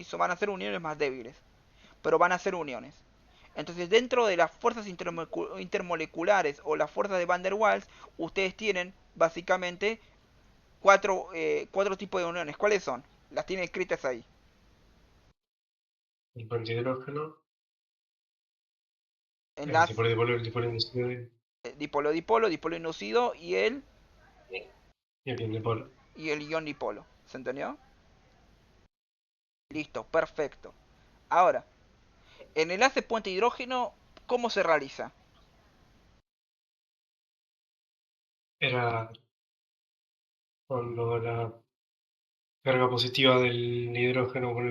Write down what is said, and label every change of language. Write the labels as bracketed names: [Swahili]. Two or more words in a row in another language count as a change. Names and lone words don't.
[Spanish] Van a ser uniones más débiles, pero van a ser uniones. Entonces, dentro de las fuerzas intermoleculares o las fuerzas de Van der Waals, ustedes tienen básicamente cuatro tipos de uniones. ¿Cuáles son? Las tienen escritas ahí. El puente hidrógeno, el Enlace dipolo dipolo, el dipolo inducido dipolo-dipolo, dipolo inducido y el dipolo. y el ion dipolo. ¿Se entendió? Listo, perfecto. Ahora, en el enlace puente hidrógeno, ¿cómo se realiza? Era cuando la carga positiva del hidrógeno con